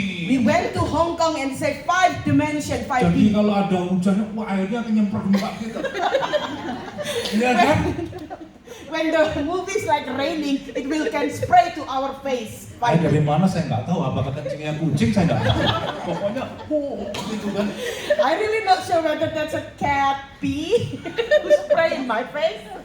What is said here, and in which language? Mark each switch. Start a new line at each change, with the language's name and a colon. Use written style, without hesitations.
English: We went to Hong Kong and say 5 dimension,
Indonesian: Jadi kalau ada hujan, wah airnya akan nyemprot muka kita. Iya kan?
English: When the movie is like raining, it will can spray to our face.
Indonesian: Air dari mana saya nggak tahu, apakah kencingnya kucing saya nggak tahu. Pokoknya, gitu kan.
English: I really not sure whether that's a cat pee who spray in my face.